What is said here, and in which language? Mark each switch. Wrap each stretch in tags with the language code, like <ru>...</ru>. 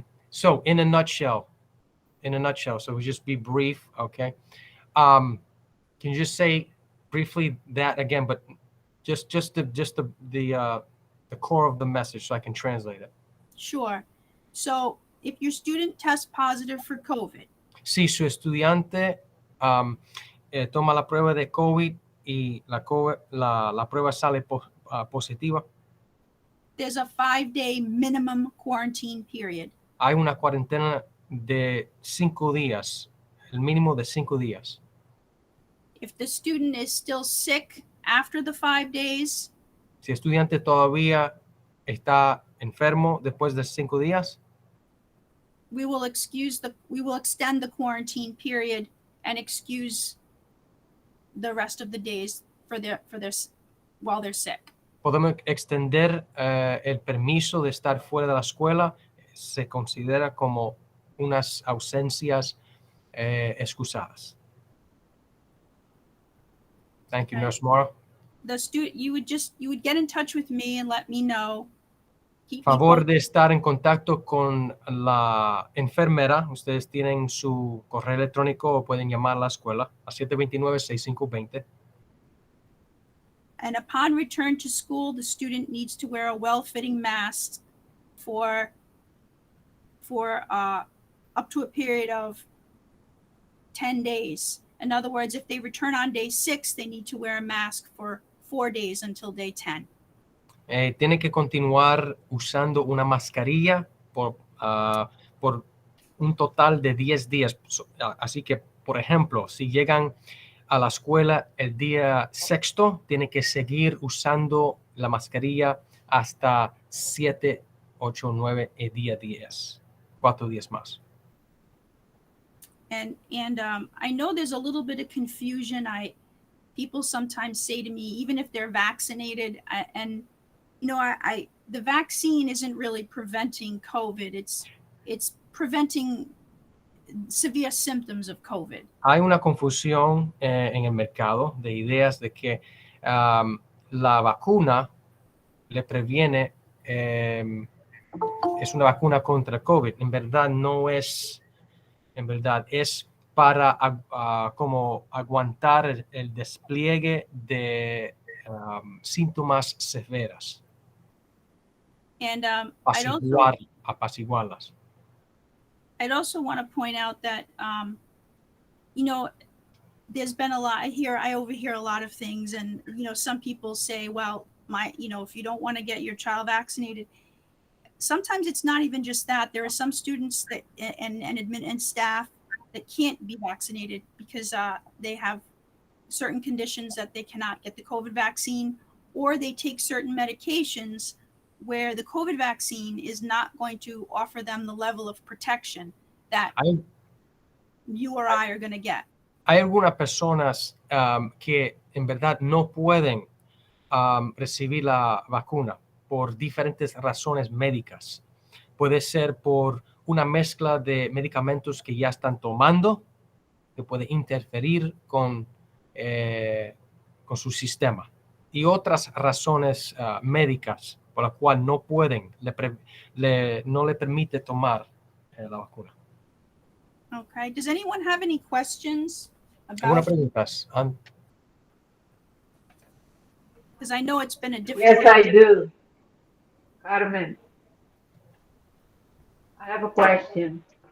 <en>So in a nutshell, so we just be brief, okay? Can you just say briefly that again, but just the core of the message so I can translate it. Sure. So if your student tests positive for COVID,</en> <es>Si su estudiante toma la prueba de COVID y la prueba sale positiva,</es> <en>there's a 5-day minimum quarantine period.</en> <es>hay una cuarentena de 5 días, el mínimo de 5 días.</es> <en>If the student is still sick after the 5 days,</en> <es>Si el estudiante todavía está enfermo después de 5 días,</es> <en>we will extend the quarantine period and excuse the rest of the days for their while they're sick.</en> <es>podemos extender el permiso de estar fuera de la escuela. Se considera como unas ausencias excusadas.</es> <en>Thank you, Okay. Nurse Maura. The student, you would get in touch with me and let me know. Keep me</en> <es>Favor</es> <en>posted.</en> <es>de estar en contacto con la enfermera. Ustedes tienen su correo electrónico o pueden llamar a la escuela a 729-6520.</es> <en>And upon return to school, the student needs to wear a well-fitting mask for up to a period of 10 days. In other words, if they return on day 6, they need to wear a mask for 4 days until day 10.</en> <es>Tiene que continuar usando una mascarilla por un total de 10 días. Así que, por ejemplo, si llegan a la escuela el día 6, tiene que seguir usando la mascarilla hasta 7, 8, 9 días, 4 días más.</es> <en>And I know there's a little bit of confusion. People sometimes say to me, even if they're vaccinated, and the vaccine isn't really preventing COVID. It's preventing severe symptoms of COVID.</en> <es>Hay una confusión en el mercado de ideas de que la vacuna le previene, es una vacuna contra COVID. En verdad no es, es para como aguantar el despliegue de síntomas severos.</es> <en>And</en> <es>Apaciguarlas.</es> <en>I'd also want to point out that, there's been a lot I overhear a lot of things. And, some people say, well, if you don't want to get your child vaccinated, sometimes it's not even just that. There are some students that and admin and staff that can't be vaccinated because they have certain conditions that they cannot get the COVID vaccine, or they take certain medications where the COVID vaccine is not going to offer them the level of protection that you or I are going to get.</en> <es>Hay algunas personas que en verdad no pueden recibir la vacuna por diferentes razones médicas. Puede ser por una mezcla de medicamentos que ya están tomando, que puede interferir con su sistema, y otras razones médicas por las cuales no pueden, no le permite tomar la vacuna.</es> <en>Okay. Does anyone have any questions</en> <es>¿Alguna</es> <en>about?</en> <es>preguntas?</es> <en>Because I know it's been a difficult. Yes, I do. Carmen, I have a question.</en>